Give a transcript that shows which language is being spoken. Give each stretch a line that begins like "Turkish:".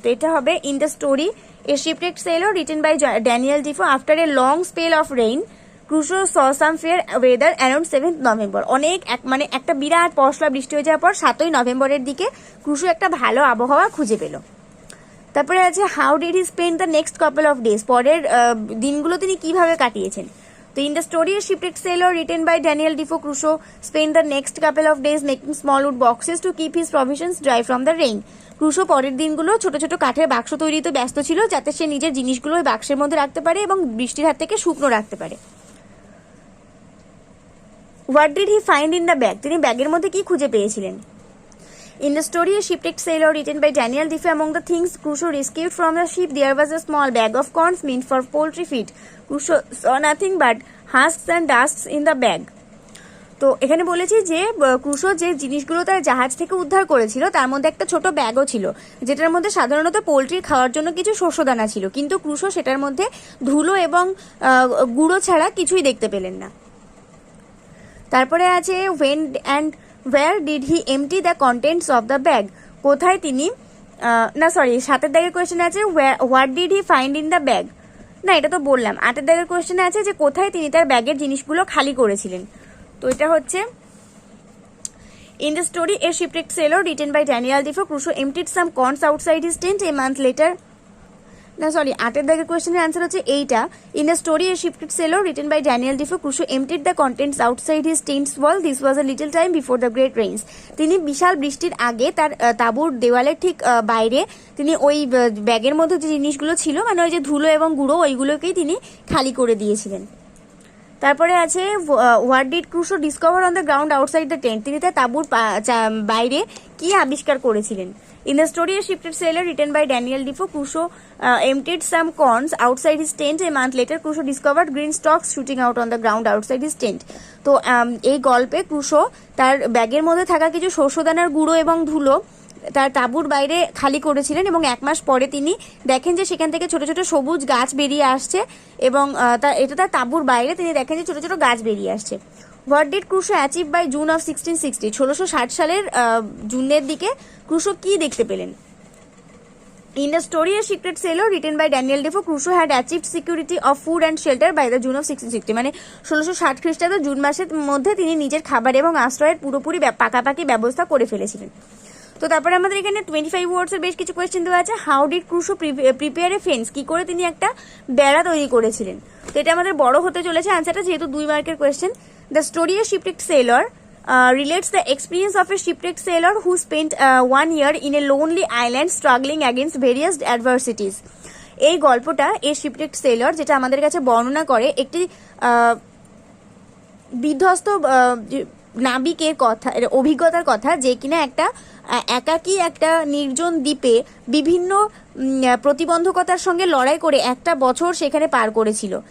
Bangla: তো এটা হবে
English: In the story a shipwrecked sailor written by Daniel Defoe, after a long spell of rain Crusoe saw some fair weather around 7th November.
Bangla: মানে একটা বিরাট পশলা বৃষ্টি হয়ে যাওয়ার পর 7ই নভেম্বরের দিকে ক্রুশো একটা ভালো আবহাওয়া খুঁজে পেল। তারপরে আছে
English: how did he spend the next couple of days,
Bangla: পরের দিনগুলো তিনি কিভাবে কাটিয়েছেন।
English: তো in the story, a shipwrecked sailor written by Daniel Defoe, Crusoe spent the next couple of days making small wood boxes to keep his provisions dry from the rain.
Bangla: Crusoe পরের দিনগুলো ছোট ছোট কাঠের বাক্স তৈরিতে ব্যস্ত ছিল, যাতে সে নিজের জিনিসগুলো ওই বাক্সের মধ্যে রাখতে পারে এবং বৃষ্টির হাত থেকে শুকনো রাখতে পারে।
English: what did he find in the bag,
Bangla: তিনি ব্যাগের মধ্যে কি খুঁজে পেয়েছিলেন।
English: In the story, a shipwrecked sailor written by Daniel Defoe, among the things Crusoe rescued from the ship, there was a small bag of corns meant for poultry feed. Crusoe saw nothing but husks and dusks in the bag.
Bangla: তো এখানে বলেছি যে Crusoe যে জিনিসগুলো তার জাহাজ থেকে উদ্ধার করেছিল তার মধ্যে একটা ছোট ব্যাগও ছিল, যেটার মধ্যে সাধারণত পোলট্রির খাওয়ার জন্য কিছু শস্যদানা ছিল, কিন্তু ক্রুশো সেটার মধ্যে ধুলো এবং গুঁড়ো ছাড়া কিছুই দেখতে পেলেন না। তারপরে আছে
English: when and where did he empty the contents of the bag,
Bangla: কোথায় তিনি না সরি 7 দাগের কোয়েশ্চেনে আছে
English: what did he find in the bag,
Bangla: না এটা তো বললাম। 8 দাগের কোয়েশ্চেনে আছে যে কোথায় তিনি তার ব্যাগের জিনিসগুলো খালি করেছিলেন, তো এটা হচ্ছে
English: in the story a shipwrecked sailor written by Daniel Defoe, Crusoe emptied some corns outside his tent a month later,
Bangla: না সরি 8 দাগের কোয়েশ্চেনের অ্যান্সার হচ্ছে এইটা।
English: In the story a shipwrecked sailor written by Daniel Defoe, Crusoe emptied the contents outside his tents wall, this was a little time before the great rains.
Bangla: তিনি বিশাল বৃষ্টির আগে তার তাঁবুর দেওয়ালের ঠিক বাইরে তিনি ওই ব্যাগের মধ্যে যে জিনিসগুলো ছিল মানে ওই যে ধুলো এবং গুঁড়ো ওইগুলোকেই তিনি খালি করে দিয়েছিলেন। তারপরে আছে
English: what did Crusoe discover on the ground outside the tent,
Bangla: তিনি তার তাঁবুর বাইরে কি আবিষ্কার করেছিলেন।
English: In the story, a shipwrecked sailor written by Daniel Defoe, Crusoe emptied some corns outside his tent. A month later, Crusoe discovered green stalks shooting out on the ground outside his tent.
Bangla: তো এই গল্পে Crusoe তার ব্যাগের মধ্যে থাকা কিছু শস্যদানার গুঁড়ো এবং ধুলো তার তাঁবুর বাইরে খালি করেছিলেন এবং 1 মাস পরে তিনি দেখেন যে সেখান থেকে ছোট ছোট সবুজ গাছ বেরিয়ে আসছে এবং এটা তার তাঁবুর বাইরে তিনি দেখেন যে ছোট ছোট গাছ বেরিয়ে আসছে।
English: what did Crusoe achieve by June of 1660,
Bangla: 1660 সালের জুনের দিকে ক্রুশো কি দেখতে পেলেন।
English: in the story a secret sailor written by Daniel Defoe, Crusoe had achieved security of food and shelter by the June of 1660,
Bangla: মানে 1660 খ্রিস্টাব্দ জুন মাসের মধ্যে তিনি নিজের খাবার এবং আশ্রয়ের পুরোপুরি পাকাপাকি ব্যবস্থা করে ফেলেছিলেন। তো তারপরে আমাদের এখানে 25 ওয়ার্ডসের বেশ কিছু কোয়েশ্চেন দেওয়া আছে।
English: how did Crusoe prepare a fence,
Bangla: কি করে তিনি একটা বেড়া তৈরি করেছিলেন। তো এটা আমাদের বড় হতে চলেছে আনসারটা, যেহেতু 2 মার্কের question.
English: The story a shipwrecked sailor relates the experience of a shipwrecked sailor who spent 1 year in a lonely island struggling against various adversities.
Bangla: এই গল্পটা এ শিপরেকড সেলর যেটা আমাদের কাছে বর্ণনা করে একটি বিধ্বস্ত নাবিকের কথা, অভিজ্ঞতার কথা, যে কিনা একটা একাকী একটা নির্জন দ্বীপে বিভিন্ন প্রতিবন্ধকতার সঙ্গে লড়াই করে 1 বছর সেখানে পার করেছিল।